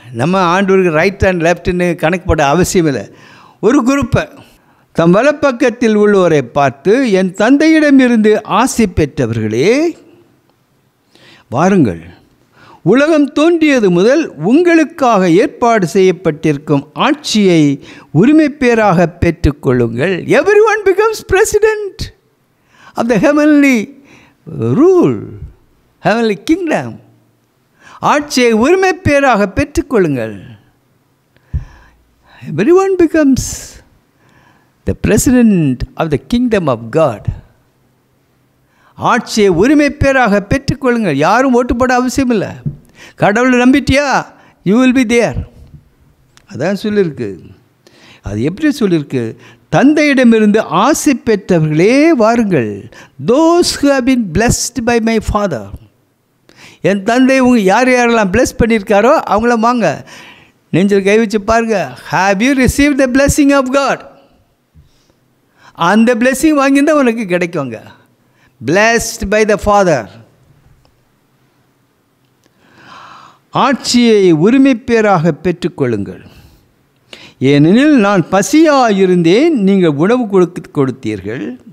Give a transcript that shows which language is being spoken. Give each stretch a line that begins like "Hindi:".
Tamil: நம்ம ஆண்டவருக்கு right and லெஃப்ட்னு கணக்கு போட அவசியம் இல்லை. ஒரு குரூப்பை தம் வலப்பக்கத்தில் உள்ளவரை பார்த்து, என் தந்தையிடமிருந்து ஆசி பெற்றவர்களே வாருங்கள், உலகம் தோன்றியது முதல் உங்களுக்காக ஏற்பாடு செய்யப்பட்டிருக்கும் ஆட்சியை உரிமை பேராக பெற்றுக்கொள்ளுங்கள்.
English: Everyone becomes president of the heavenly rule, heavenly kingdom.
Tamil: ஆட்சியை உரிமை பேராக பெற்றுக்கொள்ளுங்கள்.
English: Everyone becomes the president of the kingdom of God.
Tamil: ஆட்சியை உரிமை பேராக பெற்றுக்கொள்ளுங்கள். யாரும் ஓட்டு போட அவசியம் இல்லை. கடவுளை நம்பிட்டியா,
English: You will be there.
Tamil: அதான் சொல்லியிருக்கு. அது எப்படி சொல்லியிருக்கு? தந்தையிடமிருந்து ஆசை பெற்றவர்களே வாருங்கள்.
English: those who have been blessed by my father.
Tamil: என் தந்தை யாரெல்லாம் பிளஸ் பண்ணியிருக்காரோ அவங்கள வாங்க. நெஞ்சில் கை வச்சு பாருங்க.
English: have you received the blessing of God?
Tamil: அந்த பிளெஸ்ஸிங் வாங்கியிருந்தால் உனக்கு கிடைக்குங்க.
English: blessed by the father.
Tamil: ஆட்சியை உரிமை பேராக பெற்றுக்கொள்ளுங்கள். ஏனெனில் நான் பசியாயிருந்தேன், நீங்கள் உணவு கொடுத்தீர்கள்.